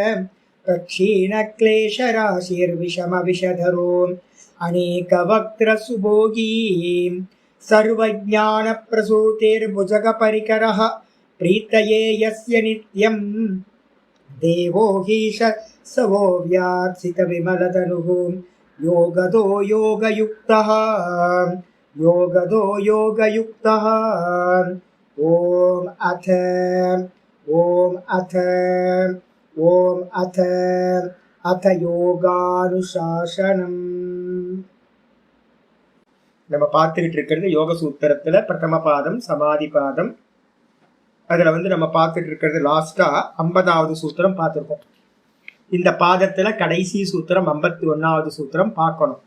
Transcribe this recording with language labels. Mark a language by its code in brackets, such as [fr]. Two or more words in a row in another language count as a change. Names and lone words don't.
[sa] प्रक्षीणक्लेशराशिर्विषमविषधरो अनेकवक्त्रसुभोगी सर्वज्ञानप्रसूतिर्भुजगपरिकरः प्रीतये यस्य नित्यं देवो हीश सवो व्यात्सितविमलतनुः योगदो योगयुक्तः योगदो योगयुक्तः। ॐ अथ योगानुशासनम्. [ta] நம்ம பார்த்துக்கிட்டு இருக்கிறது யோக சூத்திரத்துல பிரதம பாதம் சமாதி பாதம். அதுல நம்ம பார்த்துட்டு இருக்கிறது லாஸ்டா 50வது சூத்திரம் பார்த்துருக்கோம். இந்த பாதத்துல கடைசி சூத்திரம் 51வது சூத்திரம் பார்க்கணும்.